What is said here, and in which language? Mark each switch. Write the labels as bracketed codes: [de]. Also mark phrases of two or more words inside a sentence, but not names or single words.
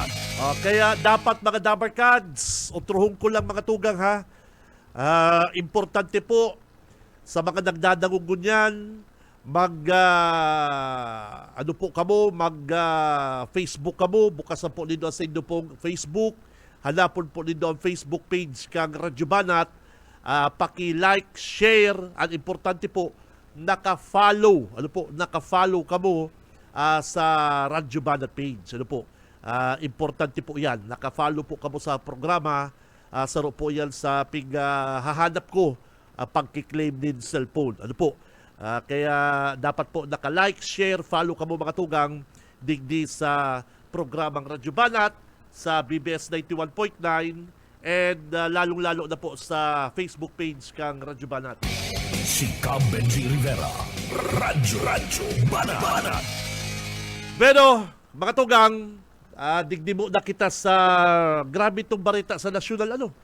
[bik] Kaya dapat mga dabarkads, utruhong ko lang mga tugang ha, importante po sa mga nagdadangugunyan, Facebook kamo, bukasan po nito sa inyo pong Facebook, hanapon po nito ang Facebook page kang Radyo Banat, paki-like, share, at importante po, naka-follow kamo sa Radyo Banat page. Importante po yan. Naka-follow po kamo sa programa. Saro po yan sa hahanap ko pagkiklaim din cellphone. Ano po? Kaya dapat po naka-like, share, follow kamo mga tugang digdi sa programang Radyo Banat sa BBS 91.9 and lalong-lalo na po sa Facebook page kang Radyo Banat. Si Cam Benji Rivera. Radyo Banat. Pero, mga tugang, digdi mo na kita sa grabe itong barita sa nasyonal.